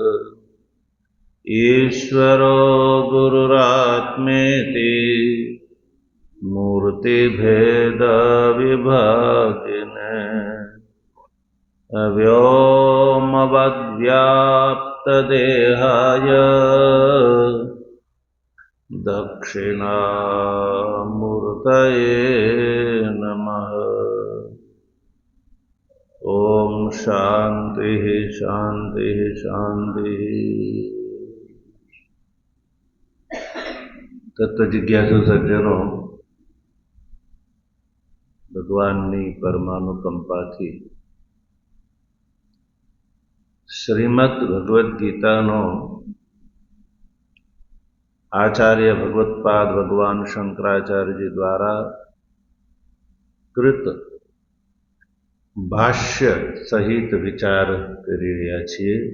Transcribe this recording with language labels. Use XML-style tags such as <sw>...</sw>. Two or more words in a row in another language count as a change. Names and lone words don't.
<sa>ईश्वरो गुरुरात्मेति मूर्तिभेदविभागिने व्योमवद्व्याप्तदेहाय दक्षिणामूर्तये नमः। ॐ शान्तिः शान्तिः शान्तिः। तत्वजिज्ञासु सज्जनो,</sa> <gu>ભગવાનની પરમાનુકંપાથી શ્રીમદ ભગવદ્ ગીતાનો આચાર્ય ભગવત્પાદ ભગવાન શંકરાચાર્યજી દ્વારા કૃત ભાષ્ય સહિત વિચાર કરી રહ્યા છીએ.</gu>